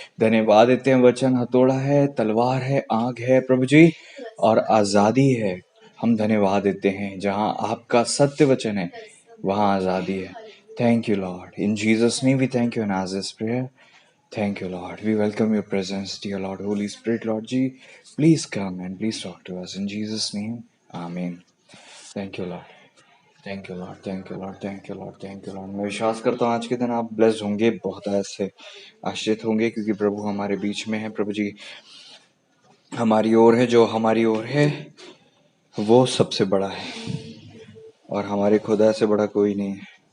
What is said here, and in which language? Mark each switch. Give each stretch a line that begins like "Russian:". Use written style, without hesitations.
Hindi: धन्यवाद देते हैं, वचन हथौड़ा है, तलवार है, आग है प्रभु जी, और आजादी है। हम धन्यवाद देते हैं, जहाँ आपका सत्य वचन है वहाँ आजादी है।
English: Thank you Lord, in Jesus name we thank you and आज this prayer. Thank you, Lord. We welcome your presence, dear Lord. Holy Spirit, Lord G, please come and please talk to us. In Jesus' name, Amen. Thank you, Lord. Thank you, Lord. Thank you, Lord. Thank you, Lord. Thank you, Lord.
Hindi: मैं विश्वास करता हूँ आज के दिन आप blessed होंगे, बहुत ऐसे आश्रित होंगे, क्योंकि प्रभु हमारे बीच में है। प्रभु जी हमारी ओर है, जो हमारी ओर है वो सबसे बड़ा है, और हमारे खुदा से बड़ा कोई नहीं है।